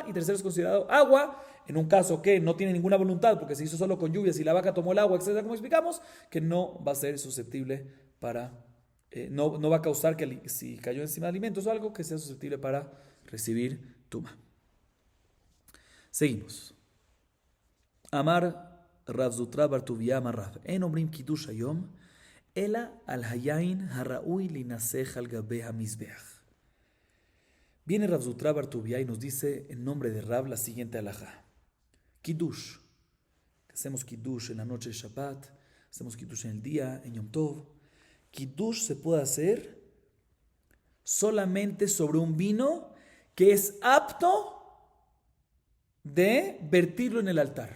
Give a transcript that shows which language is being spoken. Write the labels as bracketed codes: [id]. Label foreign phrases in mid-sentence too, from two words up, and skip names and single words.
[es] Y tercero es considerado agua, en un caso que no tiene ninguna voluntad porque se hizo solo con lluvias y la vaca tomó el agua, etcétera, como explicamos, que no va a ser susceptible para, no va a causar que si cayó encima de alimentos o algo, que sea susceptible para recibir tumá. Seguimos. [he] אמר רב זוטרא בר טוביה אמר רב. אין אומרים קידוש היום. אלא על היין הראוי לנסך על גבי המזבח. [es] Viene Rav Zutra bar Tuvia y nos dice en nombre de Rav la siguiente alajá. Kiddush. Hacemos kiddush en la noche de Shabbat, hacemos kiddush en el día, en Yom Tov. Kiddush se puede hacer solamente sobre un vino que es apto de vertirlo en el altar.